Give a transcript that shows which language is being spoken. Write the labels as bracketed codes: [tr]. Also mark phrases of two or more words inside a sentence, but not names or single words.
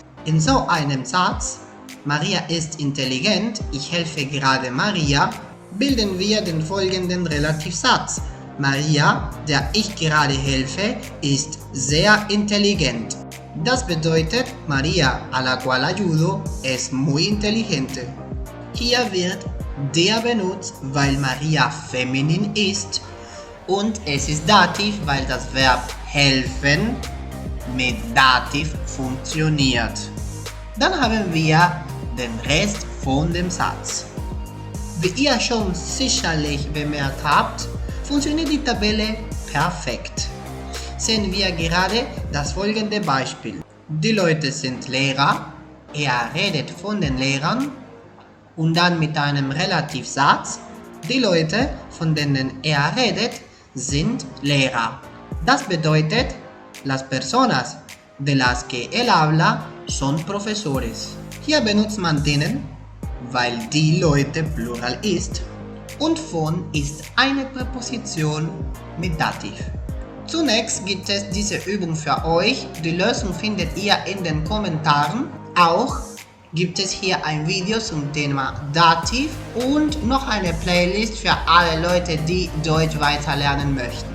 [de] In so einem Satz, Maria ist intelligent, ich helfe gerade Maria, bilden wir den folgenden Relativsatz. Maria, der ich gerade helfe, ist sehr intelligent. Das bedeutet, Maria, [es] a la cual ayudo, es muy inteligente. [de] Hier wird der benutzt, weil Maria feminin ist, und es ist Dativ, weil das Verb helfen mit Dativ funktioniert. Dann haben wir den Rest von dem Satz. Wie ihr schon sicherlich bemerkt habt, funktioniert die Tabelle perfekt. Sehen wir gerade das folgende Beispiel. Die Leute sind Lehrer, er redet von den Lehrern, und dann mit einem Relativsatz, die Leute, von denen er redet, sind Lehrer. Das bedeutet, [es] las personas de las que él habla son profesores. [de] Hier benutzt man denen, weil die Leute plural ist, und von ist eine Präposition mit Dativ. Zunächst gibt es diese Übung für euch. Die Lösung findet ihr in den Kommentaren. Auch gibt es hier ein Video zum Thema Dativ und noch eine Playlist für alle Leute, die Deutsch weiterlernen möchten.